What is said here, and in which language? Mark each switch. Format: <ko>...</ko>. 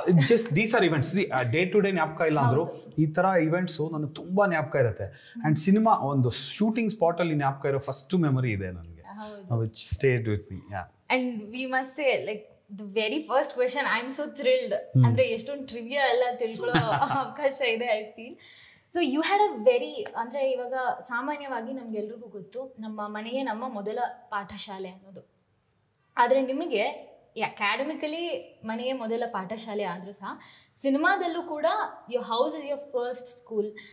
<en>Just these are events.</en> <kn>Day to day ಜ್ಞಾಪಕ ಇಲ್ಲ ಅಂದರು, ಈ ಥರ ಇವೆಂಟ್ಸು ನನಗೆ ತುಂಬ ಜ್ಞಾಪಕ ಇರುತ್ತೆ. ಆ್ಯಂಡ್ ಸಿನಿಮಾ ಒಂದು ಶೂಟಿಂಗ್ ಸ್ಪಾಟಲ್ಲಿ ಜ್ಞಾಪಕ ಇರೋ ಫಸ್ಟು ಮೆಮೊರಿ ಇದೆ ನನಗೆ,</kn> <en>which stayed with me. Yeah. And we must say, like, the very first question, I'm so thrilled.</en> <kn>ಅಂದ್ರೆ ಎಷ್ಟೊಂದು ಟ್ರಿವಿಯಾ ಎಲ್ಲ ತಿಳ್ಕೊಳ್ಳೋ ಅವಕಾಶ ಇದೆ, I feel. So you had a very, ಅಂದರೆ ಇವಾಗ ಸಾಮಾನ್ಯವಾಗಿ ನಮ್ಗೆಲ್ರಿಗೂ ಗೊತ್ತು ನಮ್ಮ ಮನೆಯೇ ನಮ್ಮ ಮೊದಲ ಪಾಠಶಾಲೆ ಅನ್ನೋದು. ಆದರೆ ನಿಮಗೆ ಅಕಾಡೆಮಿಕಲಿ ಮನೆಯೇ ಮೊದಲ ಪಾಠಶಾಲೆ ಆದರೂ ಸಹ ಸಿನಿಮಾದಲ್ಲೂ ಕೂಡ</kn> <en>Your house is your first school.</en>